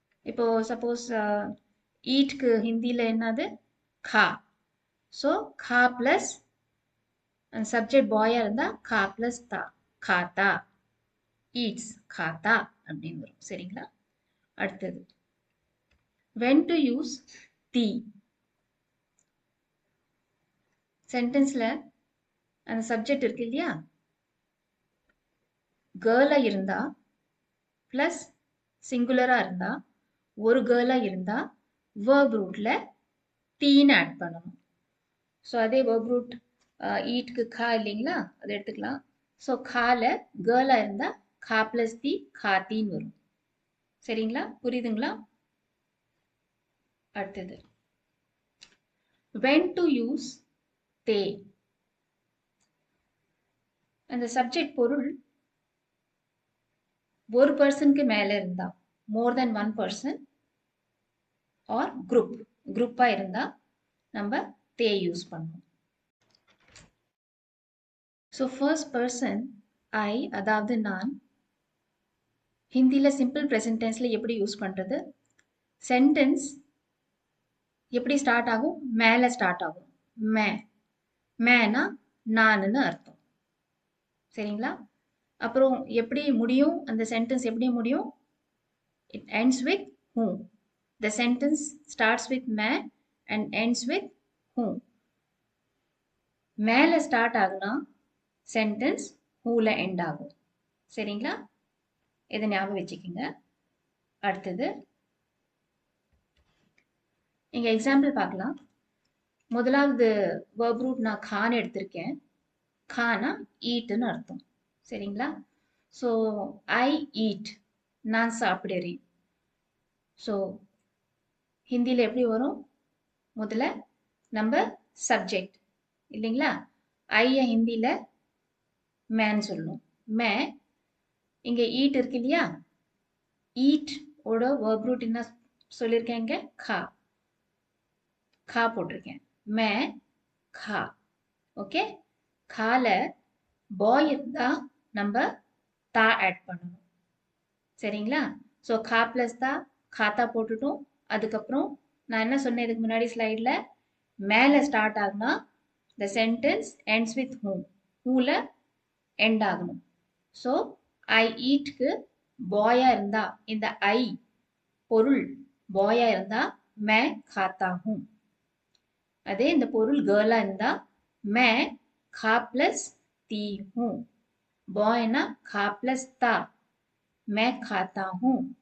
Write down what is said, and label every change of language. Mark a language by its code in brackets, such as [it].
[ta] இப்போ சப்போஸ் ஈட்க்கு ஹிந்தியில என்னது, खा. ஸோ खा பிளஸ் சப்ஜெக்ட் பாயா இருந்தா खा பிளஸ் தா, खाता, ஈட்ஸ், खाता அப்படின்னு வரும். சரிங்களா? அடுத்தது when to use தி. சென்டென்ஸ்ல அந்த சப்ஜெக்ட் இருக்கு இல்லையா, கேர்ளா இருந்தா பிளஸ் சிங்குலரா இருந்தா, ஒரு கேர்ளா இருந்தா verb rootல தீன்னு ஆட் பண்ணணும். ஸோ அதே verb root ஈட்க்கு खा இல்லைங்களா, அதை எடுத்துக்கலாம். ஸோ खाல கேர்ளா இருந்தா खा பிளஸ் தி, खातीன்னு வரும். சரிங்களா? புரியுதுங்களா? அடுத்தது when to use தே. அந்த சப்ஜெக்ட் பொருள் ஒரு பர்சனுக்கு மேல இருந்தா, மோர் தென் ஒன் பர்சன் ஆர் குரூப்பா இருந்தா நம்ம தே யூஸ் பண்ணணும். ஸோ ஃபர்ஸ்ட் பர்சன் ஐ அதாவது நான். ஹிந்தியில சிம்பிள் ப்ரெசன்ட் டென்ஸ்ல எப்படி யூஸ் பண்றது, சென்டென்ஸ் எப்படி ஸ்டார்ட் ஆகும், மேல ஸ்டார்ட் ஆகும். மே, மேனா நானுன்னு அர்த்தம். சரிங்களா? அப்புறம் எப்படி முடியும், அந்த சென்டென்ஸ் எப்படி முடியும், it ends with whom. [en] The sentence starts with may and ends with whom. [ta] மேல ஸ்டார்ட் ஆகுனா சென்டென்ஸ் ஹூல எண்ட் ஆகும். சரிங்களா? இதை ஞாபகம் வச்சுக்கோங்க. அடுத்தது இங்க எக்ஸாம்பிள் பார்க்கலாம். முதலாவது verb root நான் खान எடுத்திருக்கேன். खाना ஈட்னு அர்த்தம். சரிங்களா? ஸோ ஐ ஈட், நான் சாப்பிடுறேன். ஸோ ஹிந்தியில் எப்படி வரும்? முதல்ல நம்ம சப்ஜெக்ட் இல்லைங்களா? ஐய ஹிந்தியில் மேன்னு சொல்லணும். மே இங்கே ஈட் இருக்கு இல்லையா? ஈட் ஓட verb root என்ன சொல்லியிருக்கேங்க? खा खा போட்டிருக்கேன். மே खा. ஓகே, खाல பாய் இருந்தா நம்ம தா ஆட் பண்ணணும். சரிங்களா? ஸோ खा பிளஸ் தா खाता போட்டுட்டோம். அதுக்கப்புறம் நான் என்ன சொன்னேன் இதுக்கு முன்னாடி ஸ்லைடில், மேலே ஸ்டார்ட் ஆகுனா the sentence ends with whom. whoல end ஆகணும். ஸோ ஐ ஈட்க்கு பாயா இருந்தா, இந்த ஐ பொருள் பாயா இருந்தா [hi] மே खाता हूं. [ta] அதே இந்த பொருள் கேர்லா இருந்தா [hi] மே खा प्लस ती हूं. [ta] பாய்னா [hi] खा प्लस ता मैं खाता हूं.